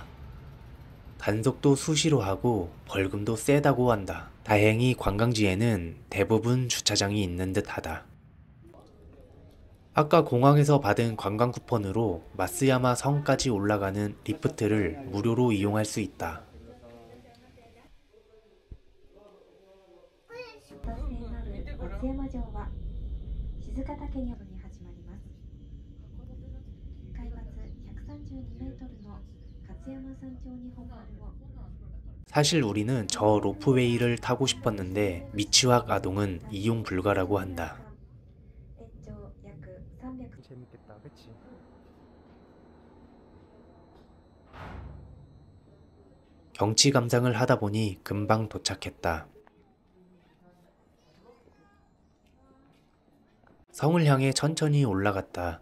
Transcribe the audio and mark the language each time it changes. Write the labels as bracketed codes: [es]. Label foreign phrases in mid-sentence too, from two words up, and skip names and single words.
[ko] 단속도 수시로 하고 벌금도 세다고 한다. 다행히 관광지에는 대부분 주차장이 있는 듯 하다. 아까 공항에서 받은 관광 쿠폰으로 마츠야마 성까지 올라가는 리프트를 무료로 이용할 수 있다. [ja] バス停のある松山城は静ヶ岳に始まります。海抜132メートルの勝山山頂に本丸を [ko] 사실 우리는 저 로프웨이를 타고 싶었는데 미치왁 아동은 이용 불가라고 한다. 엔조 약300 재밌겠다, 그치? 경치 감상을 하다 보니 금방 도착했다. 성을 향해 천천히 올라갔다.